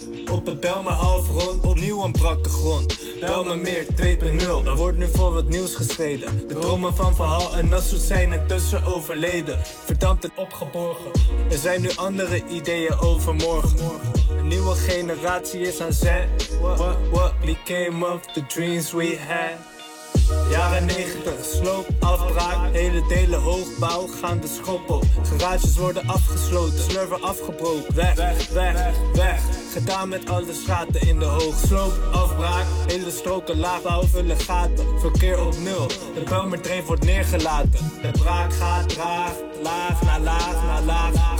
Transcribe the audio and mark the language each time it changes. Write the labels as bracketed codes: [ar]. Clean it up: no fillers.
[nl] Op het Belmer half rond, opnieuw een brakke grond. Belmer meer 2.0, er wordt nu voor wat nieuws geschreven. De dromen van Verhaal en Nassoet zijn intussen overleden. Verdampt en opgeborgen, er zijn nu andere ideeën over morgen. Een nieuwe generatie is aan zet. [en] What became of the dreams we had? [nl] Jaren 90, sloop, afbraak, hele delen hoogbouw gaan de schoppen. Garages worden afgesloten, slurven afgebroken, weg, weg, weg, weg. Gedaan met alle straten in de hoog. Sloop, afbraak, hele stroken laagbouw vullen gaten. Verkeer op nul, de Belmerdreef wordt neergelaten. De braak gaat traag, laag na laag na laag.